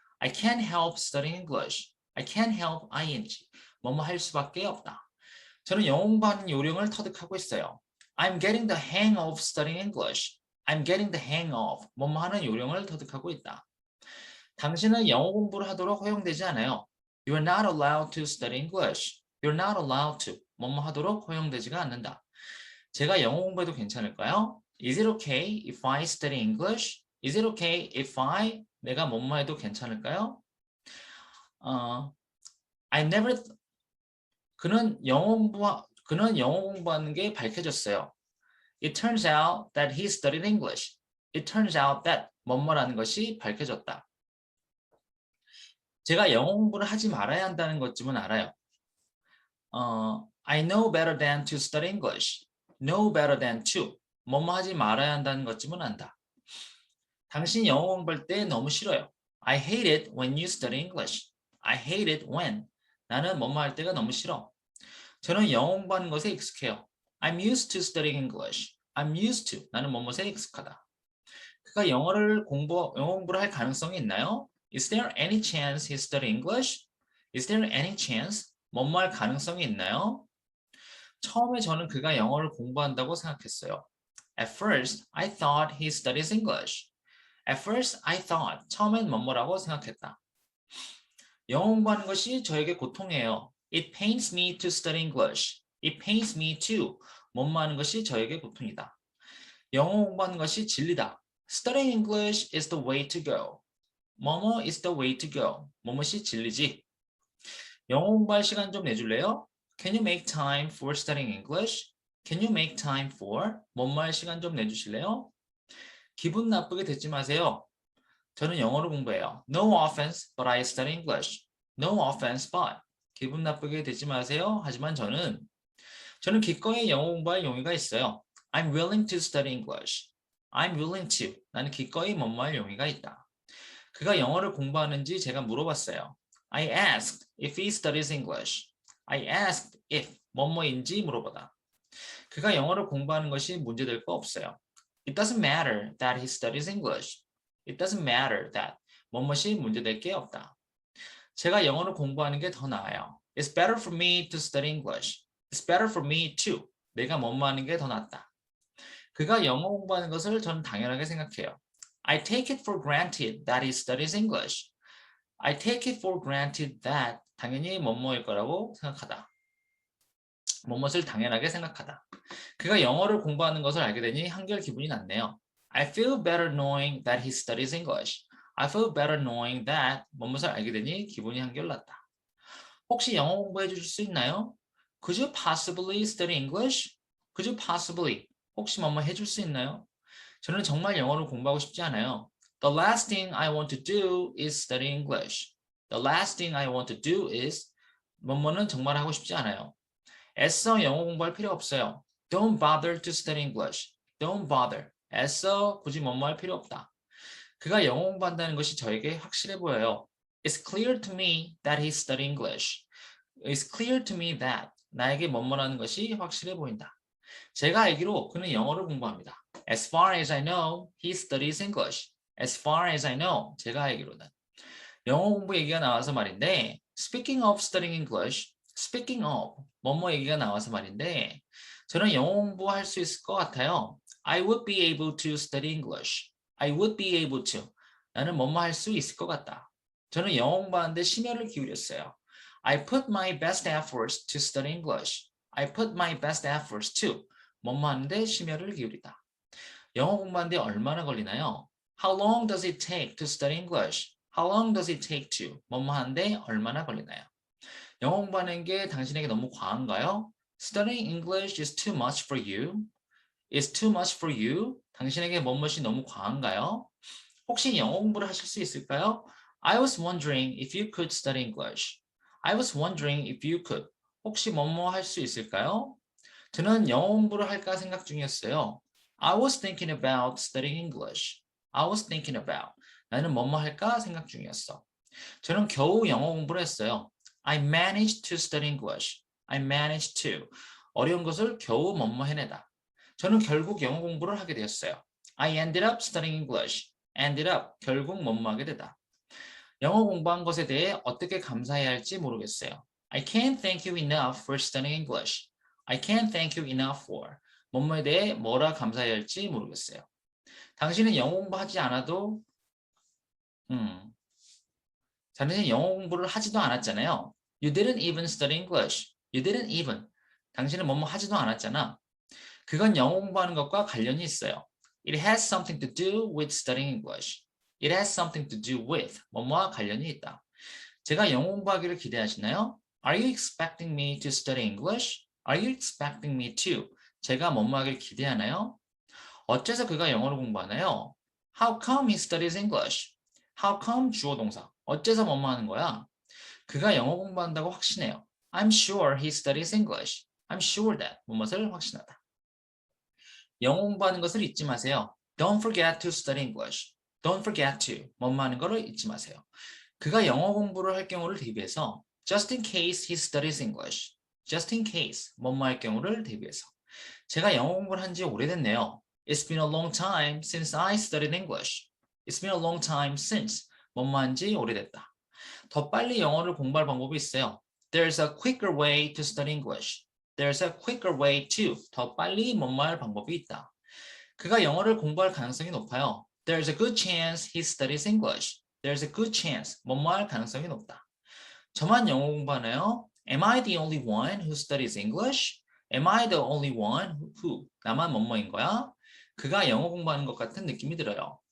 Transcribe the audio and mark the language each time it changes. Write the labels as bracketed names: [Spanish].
[English] I can't help studying English. I can't help ing. [Korean] 뭐뭐 할 수밖에 없다. 저는 영어 공부하는 요령을 터득하고 있어요. [English] I'm getting the hang of studying English. I'm getting the hang of. [Korean] 뭐뭐 하는 요령을 터득하고 있다. 당신은 영어 공부를 하도록 허용되지 않아요. [English] You are not allowed to study English. You're not allowed to. [Korean] 뭐뭐 하도록 허용되지가 않는다. 제가 영어 공부해도 괜찮을까요? [English] Is it okay if I study English? Is it okay if [Korean] 내가 뭐뭐 해도 괜찮을까요? [English] I never [Korean] 그는 영어 공부하는 게 밝혀졌어요. [English] It turns out that he studied English. It turns out that [Korean] 뭐뭐라는 것이 밝혀졌다. 제가 영어 공부를 하지 말아야 한다는 것쯤은 알아요. [English] I know better than to study English. Know better than to. [Korean] 뭐뭐 하지 말아야 한다는 것쯤은 안다. 당신이 영어 공부할 때 너무 싫어요. [English] I hate it when you study English. I hate it when. [Korean] 나는 뭐뭐 할 때가 너무 싫어. 저는 영어 공부하는 것에 익숙해요. [English] I'm used to studying English. I'm used to. [Korean] 나는 뭐뭐에 익숙하다. 그가 영어 공부를 할 가능성이 있나요? [English] Is there any chance he study English? Is there any chance? [Korean] 뭐뭐 할 가능성이 있나요? 처음에 저는 그가 영어를 공부한다고 생각했어요. [English] At first, I thought he studies English. At first, I thought. [Korean] 처음엔 뭐뭐라고 생각했다. 영어 공부하는 것이 저에게 고통이에요. [English] It pains me to study English. It pains me to. [Korean] 뭐뭐 하는 것이 저에게 고통이다. 영어 공부하는 것이 진리다. [English] Studying English is the way to go. 뭐뭐 is the way to go. [Korean] 뭐뭐이 진리지. 영어 공부할 시간 좀 내줄래요? [English] Can you make time for studying English? Can you make time for? [Korean] 뭐뭐 할 시간 좀 내주실래요? 기분 나쁘게 듣지 마세요. 저는 영어를 공부해요. [English] No offense, but I study English. No offense, but. [Korean] 기분 나쁘게 듣지 마세요. 하지만 저는 기꺼이 영어 공부할 용의가 있어요. [English] I'm willing to study English. I'm willing to. [Korean] 나는 기꺼이 뭐뭐 할 용의가 있다. 그가 영어를 공부하는지 제가 물어봤어요. [English] I asked if he studies English. I asked if [Korean] 뭐뭐인지 물어보다. 그가 영어를 공부하는 것이 문제될 거 없어요. [English] It doesn't matter that he studies English. It doesn't matter that [Korean] 뭐뭐이 문제될 게 없다. 제가 영어를 공부하는 게 더 나아요. [English] It's better for me to study English. It's better for me to. [Korean] 내가 뭐뭐 하는 게 더 낫다. 그가 영어 공부하는 것을 저는 당연하게 생각해요. [English] I take it for granted that he studies English. I take it for granted that [Korean] 당연히 뭐뭐일 거라고 생각하다. 뭐뭇을 당연하게 생각하다. 그가 영어를 공부하는 것을 알게 되니 한결 기분이 낫네요. [English] I feel better knowing that he studies English. I feel better knowing that [Korean] 뭐뭇을 알게 되니 기분이 한결 낫다. 혹시 영어 공부해 주실 수 있나요? [English] Could you possibly study English? Could you possibly [Korean] 혹시 뭐뭐 해줄 수 있나요? 저는 정말 영어를 공부하고 싶지 않아요. [English] The last thing I want to do is study English. The last thing I want to do is [Korean] 뭐뭐는 정말 하고 싶지 않아요. 애써 영어 공부할 필요 없어요. [English] Don't bother to study English. Don't bother. [Korean] 애써 굳이 뭐뭐 할 필요 없다. 그가 영어 공부한다는 것이 저에게 확실해 보여요. [English] It's clear to me that he studies English. It's clear to me that [Korean] 나에게 뭐뭐라는 것이 확실해 보인다. 제가 알기로 그는 영어를 공부합니다. [English] As far as I know, he studies English. As far as I know, [Korean] 제가 알기로는. 영어 공부 얘기가 나와서 말인데 [English] Speaking of studying English, speaking of [Korean] 뭐뭐 얘기가 나와서 말인데 저는 영어 공부할 수 있을 것 같아요. [English] I would be able to study English. I would be able to. [Korean] 나는 뭐뭐 할 수 있을 것 같다. 저는 영어 공부하는데 심혈을 기울였어요. [English] I put my best efforts to study English. I put my best efforts to. [Korean] 뭐뭐 하는데 심혈을 기울이다. 영어 공부하는데 얼마나 걸리나요? [English] How long does it take to study English? How long does it take to? [Korean] 뭐뭐 하는데 얼마나 걸리나요? 영어 공부하는 게 당신에게 너무 과한가요? [English] Studying English is too much for you. Is too much for you. [Korean] 당신에게 뭐뭇이 너무 과한가요? 혹시 영어 공부를 하실 수 있을까요? [English] I was wondering if you could study English. I was wondering if you could. [Korean] 혹시 뭐뭐 할 수 있을까요? 저는 영어 공부를 할까 생각 중이었어요. [English] I was thinking about studying English. I was thinking about. [Korean] 나는 뭐뭐 할까 생각 중이었어. 저는 겨우 영어 공부를 했어요. [English] I managed to study English. I managed to. [Korean] 어려운 것을 겨우 뭐뭐 해내다. 저는 결국 영어 공부를 하게 되었어요. [English] I ended up studying English. Ended up. [Korean] 결국 뭐뭐 하게 되다. 영어 공부한 것에 대해 어떻게 감사해야 할지 모르겠어요. [English] I can't thank you enough for studying English. I can't thank you enough for. [Korean] 뭐뭐에 대해 뭐라 감사해야 할지 모르겠어요. 당신은 영어 공부하지 않아도 당신은 영어 공부를 하지도 않았잖아요. [English] You didn't even study English. You didn't even. [Korean] 당신은 뭐뭐 하지도 않았잖아. 그건 영어 공부하는 것과 관련이 있어요. [English] It has something to do with studying English. It has something to do with [Korean] 뭐뭐와 관련이 있다. 제가 영어 공부하기를 기대하시나요? [English] Are you expecting me to study English? Are you expecting me to? [Korean] 제가 뭐뭐 하기를 기대하나요? 어째서 그가 영어를 공부하나요? [English] How come he studies English? How come [Korean] 주어 동사. 어째서 뭐뭐 하는 거야? 그가 영어 공부한다고 확신해요. [English] I'm sure he studies English. I'm sure that. [Korean] 무엇을 확신하다. 영어 공부하는 것을 잊지 마세요. [English] Don't forget to study English. Don't forget to. [Korean] 뭐뭐 하는 것을 잊지 마세요. 그가 영어 공부를 할 경우를 대비해서 [English] just in case he studies English. just in case. [Korean] 뭐뭐 할 경우를 대비해서. 제가 영어 공부를 한 지 오래됐네요. [English] It's been a long time since I studied English. It's been a long time since. [Korean] 뭐뭐 한 지 오래됐다. 더 빨리 영어를 공부할 방법이 있어요. [English] There's a quicker way to study English. There's a quicker way to. [Korean] 더 빨리 뭐뭐 할 방법이 있다. 그가 영어를 공부할 가능성이 높아요. [English] There's a good chance he studies English. There's a good chance. [Korean] 뭐뭐 할 가능성이 높다. 저만 영어 공부하나요? [English] Am I the only one who studies English? Am I the only one who? [Korean] 나만 뭐뭐인 거야? 그가 영어 공부하는 것 같은 느낌이 들어요.